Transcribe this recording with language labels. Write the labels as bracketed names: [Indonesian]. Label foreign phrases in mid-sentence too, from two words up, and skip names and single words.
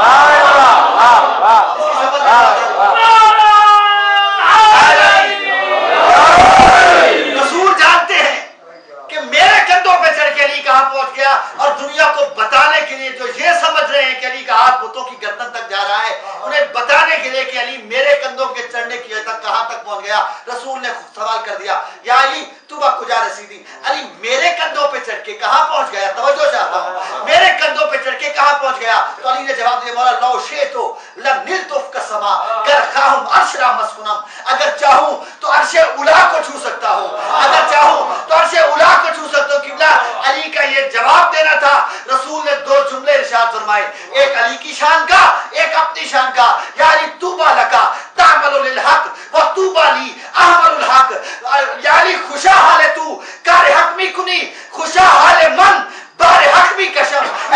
[Urdu] رسول جانتے ہیں کہ میرے کندھوں پہ چڑھ کے علی کہاں پہنچ گیا، اور دنیا کو بتانے کے لیے جو یہ سمجھ رہے ہیں کہ علی کا ہاتھ بتوں کی گردن تک جا رہا ہے، انہیں بتانے کے لیے کہ علی میرے کندھوں کے چڑھنے کی وجہ تک کہاں تک پہنچ گیا۔ رسول نے سوال کر دیا [Persian] یا علی تو با کجا رسیدی؟ [Urdu] علی میرے کندھوں پہ چڑھ کے کہاں پہنچ گیا؟ توجہ چاہتا ہوں، میرے کندھوں پہ چڑھ کے کہاں پہنچ گیا؟ تو علی نے جواب دیا مولا [Arabic] لو شئتو لنلت فوق السما، [Persian] گر خواہم عرش را مسکنم، [Urdu] اگر چاہوں تو عرش اولا کو چھو سکتا ہوں، اگر چاہوں تو عرش اولا کو چھو سکتا ہوں۔ قبلہ علی کا یہ جواب دینا تھا، رسول نے دو جملے ارشاد فرمائے، ایک علی کی شان کا، ایک اپنی شان کا، [Arabic] یا علی طوبی لکا تعمل للحق و طوبی لی اعمل الحق، [Persian] یا علی خوشا حال تو کار حق می کنی، خوشا حال من بار حق بھی کشم۔